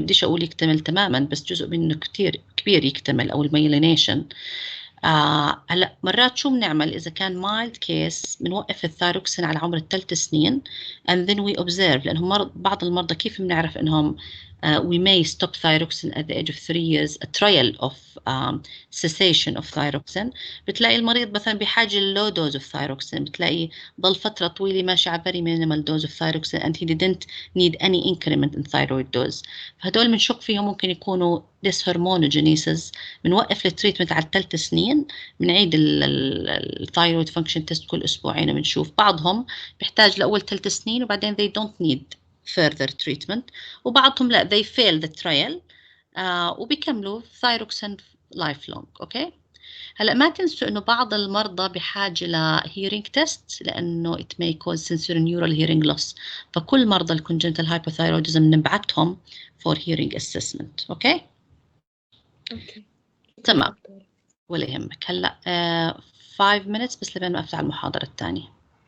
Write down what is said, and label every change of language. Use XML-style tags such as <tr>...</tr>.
<ar>بديش اقول يكتمل تماما بس جزء منه كتير كبير يكتمل او الميلينيشن. هلا مرات شو بنعمل اذا كان</ar> <en>mild case</en> <ar>بنوقف الثايروكسين على عمر 3 سنين</ar> <en>and then we observe،</en> <ar>لانهم بعض المرضى كيف بنعرف انهم</ar> <en>we may stop thyroxine at the age of 3 years a trial of cessation of thyroxine.</en> <ar>بتلاقي المريض مثلا بحاجة</ar> <en>low dose of thyroxine،</en> <ar>بتلاقي ضل فترة طويلة ماشي على</ar> <en>very minimal dose of thyroxine and he didn't need any increment in thyroid dose.</en> <ar>فهدول بنشك فيهم ممكن يكونوا dyshormonogenesis. بنوقف التريتمنت على 3 سنين، بنعيد الثايرويد فانكشن تيست كل اسبوعين وبنشوف. بعضهم بيحتاج لاول 3 سنين وبعدين</ar> <en>they don't need further treatment،</en> <ar>وبعضهم لا</ar> <en>they fail the trial</en> <ar>وبيكملوا</ar> <en>thyroxine lifelong.</en> <ar>اوكي هلا ما تنسوا انه بعض المرضى بحاجه ل</ar> <en>hearing test</en> <ar>لانه</ar> <en>it may cause sensorineural hearing loss،</en> <ar>فكل مرضى الcongenital hypothyroidism نبعتهم</ar> <en>for hearing assessment.</en> <ar>اوكي تمام ولا يهمك. هلا 5 minutes بس لبين ما افتح المحاضره الثانيه.</ar>